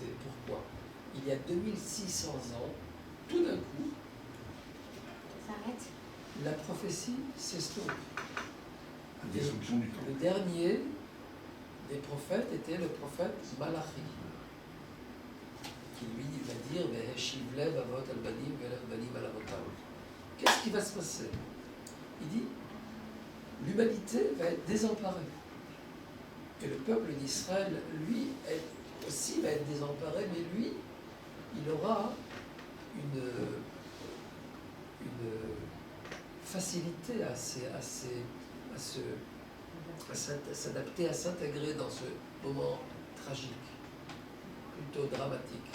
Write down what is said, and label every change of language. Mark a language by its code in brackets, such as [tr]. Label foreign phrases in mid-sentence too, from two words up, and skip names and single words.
[fr] Pourquoi ? Il y a 2600 ans, tout d'un coup, Ça s'arrête. la prophétie s'estompe. La destruction du temps. Le dernier des prophètes était le prophète Malachi, qui lui va dire [he] והשיב לב אבות על בנים ולב בנים על אבותם. [fr] Qu'est-ce qui va se passer? Il dit l'humanité va être désemparée. Et le peuple d'Israël, lui, aussi va être désemparé, mais lui, il aura une facilité à s'adapter, à s'intégrer dans ce moment tragique, plutôt dramatique.